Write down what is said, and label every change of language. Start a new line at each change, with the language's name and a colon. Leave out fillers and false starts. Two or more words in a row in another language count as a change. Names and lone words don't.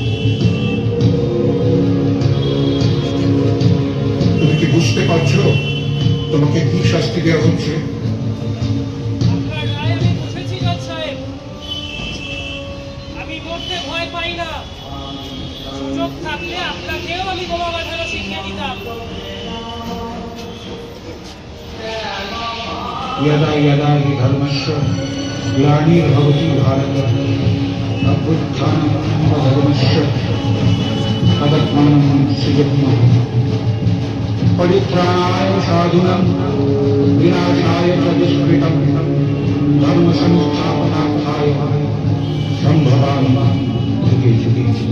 Bangla: তুমি কি বুঝতে পারছো তোমাকে কি শাস্তি দেওয়া হচ্ছে? আমি মরতে ভয় পাই না। সুযোগ থাকলে আপনাকেও আমি বোমা বাঁধানো শিখিয়ে দিতাম।
Sanskrit: यदा यदा हि धर्मस्य ग्लानिर्भवति भारत अभ्युत्थानमधर्मस्य तदात्मानं सृजाम्यहम् परित्राणाय साधूनां विनाशाय च दुष्कृतं धर्म संस्थापनार्थाय सम्भवामि युगे युगे।